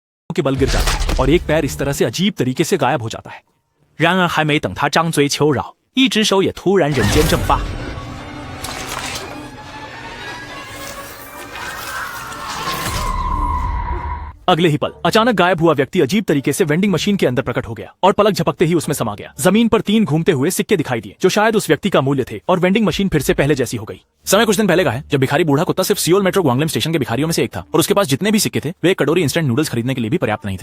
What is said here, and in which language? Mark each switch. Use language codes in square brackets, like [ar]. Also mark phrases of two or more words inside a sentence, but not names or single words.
[hi] के बल गिर जाता है और एक पैर इस तरह से अजीब तरीके से गायब हो जाता है। [zh] 然而还没等他张嘴求饶，一只手也突然人间蒸发。 [hi] अगले ही पल अचानक गायब हुआ व्यक्ति अजीब तरीके से [en] vending machine [hi] के अंदर प्रकट हो गया और पलक झपकते ही उसमें समा गया। जमीन पर 3 घूमते हुए सिक्के दिखाई दिए जो शायद उस व्यक्ति का मूल्य थे और [en] vending machine [hi] फिर से पहले जैसी हो गई। समय कुछ दिन पहले का है जब भिखारी बूढ़ा कुत्ता सिर्फ सियोल मेट्रो ग्वांगलिम स्टेशन के भिखारियों में से एक था और उसके पास जितने भी सिक्के थे वे एक कटोरी [en] instant noodles [hi] खरीदने के लिए भी पर्याप्त नहीं थे।